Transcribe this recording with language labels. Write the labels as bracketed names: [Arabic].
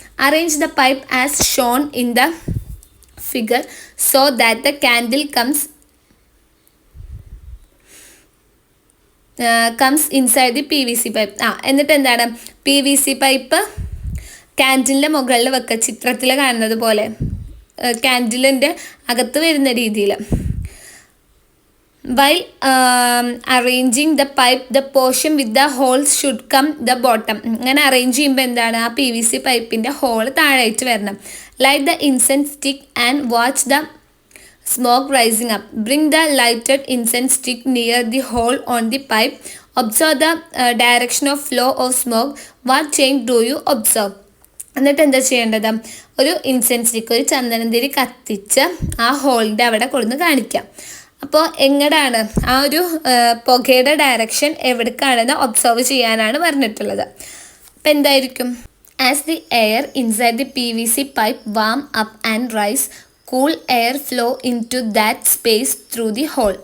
[English] Arrange the pipe as shown in the figure so that the candle comes inside the PVC pipe. [Malayalam] എന്നിട്ട് എന്താണ് PVC pipe കാൻഡിലിൻ്റെ മുകളിൽ വെക്കുക, ചിത്രത്തിൽ കാണുന്നത് പോലെ കാൻഡിലിൻ്റെ അകത്ത് വരുന്ന രീതിയിൽ. [English] While arranging the pipe, the portion with the holes should come the bottom. [Malayalam] അങ്ങനെ അറേഞ്ച് ചെയ്യുമ്പോൾ എന്താണ് ആ PVC പൈപ്പിൻ്റെ ഹോൾ താഴേറ്റ് വരണം. [English] Light the incense stick and watch the smoke rising up. Bring the lighted incense stick near the hole on the pipe. Observe the direction of flow of smoke. What change do you observe? [Malayalam] എന്നിട്ട് എന്താ ചെയ്യേണ്ടത്? ഒരു incense stick, ഒരു ചന്ദനത്തിരി കത്തിച്ച് ആ ഹോളിൻ്റെ അവിടെ കൊടുന്ന് കാണിക്കാം. അപ്പോൾ എങ്ങടാണ് ആ ഒരു പുകയുടെ ഡയറക്ഷൻ എവിടേക്കാണെന്ന് ഒബ്സർവ് ചെയ്യാനാണ് പറഞ്ഞിട്ടുള്ളത്. അപ്പോൾ എന്തായിരിക്കും? [English] As the air inside the PVC pipe warm up and rise, cool air flow into that space through the hole.